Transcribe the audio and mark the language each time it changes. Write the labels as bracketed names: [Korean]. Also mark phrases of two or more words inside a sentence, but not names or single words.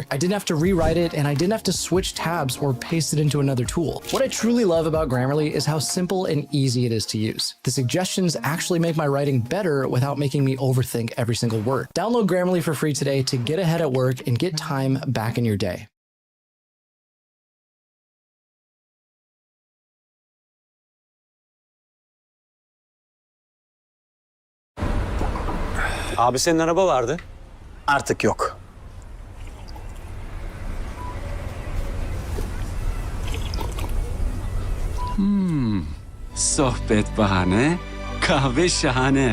[English] I didn't have to rewrite it, and I didn't have to switch tabs or paste it into another tool. What I truly love about Grammarly is how simple and easy it is to use. The suggestions actually make my writing better without making me overthink every single word. Download Grammarly for free today to get ahead at work and get time back in your day. [Turkish] Abi senin araba vardı. Artık yok. Sohbet bahane, kahve şahane.